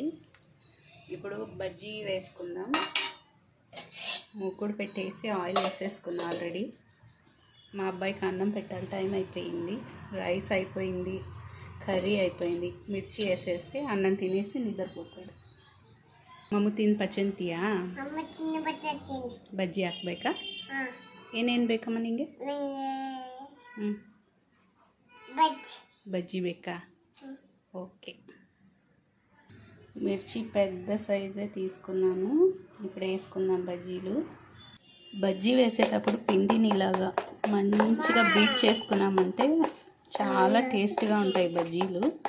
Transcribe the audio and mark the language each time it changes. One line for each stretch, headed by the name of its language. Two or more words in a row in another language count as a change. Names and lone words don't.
Telugu: ఇప్పుడు బజ్జీ వేసుకుందాం. మూకుడు పెట్టేసి ఆయిల్ వేసేసుకున్నా ఆల్రెడీ. మా అబ్బాయికి అన్నం పెట్టాలి, టైం అయిపోయింది. రైస్ అయిపోయింది, కర్రీ అయిపోయింది. మిర్చి వేసేస్తే అన్నం తినేసి నిద్రపోతాడు.
Kannada: ಮಮ್ಮು ತಿಂದು ಪಚಂತಿಯಾ? ಬಜ್ಜಿ ಹಾಕ್ಬೇಕಾ? ಏನೇನು ಬೇಕಮ್ಮ ನಿಂಗೆ?
Telugu: బజ్జీ బెక్క. ఓకే, మిర్చి పెద్ద సైజే తీసుకున్నాను. ఇప్పుడు వేసుకుందాం బజ్జీలు. బజ్జీ వేసేటప్పుడు పిండిని ఇలాగా మంచిగా బీట్ చేసుకున్నామంటే చాలా టేస్ట్గా ఉంటాయి బజ్జీలు.